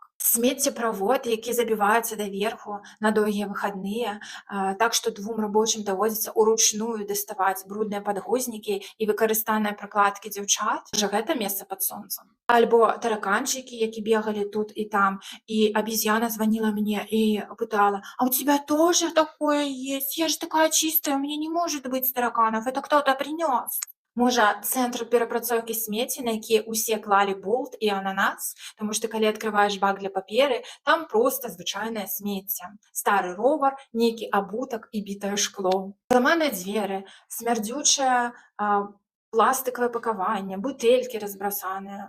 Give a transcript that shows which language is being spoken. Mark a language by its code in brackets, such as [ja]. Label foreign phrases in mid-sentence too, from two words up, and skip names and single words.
[be] Смеццеправод, які забіваецца даверху на доўгія выхадныя, так што 2 рабочым даводзіцца ўручную даставаць брудныя падгузнікі і выкарыстаныя абсцэнныя прыкладкі дзяўчат, можа гэта месца пад сонцам. Альбо тараканчыкі, які бегалі тут і там, [ru] и обезьяна звонила мне и пытала: «А у тебя тоже такое есть? Я же такая чистая, у меня не может быть тараканов, это кто-то принес». [be] Можа, цэнтр перапрацоўкі смецця, на які ўсе клалі болт і ананас, таму што калі адкрываеш бак для паперы, там проста звычайнае смецце. Стары ровар, нейкі абутак і бітае шкло. Зламаныя дзверы, смярдзючае пластыкавае пакаванне, бутэлькі разбрасаныя.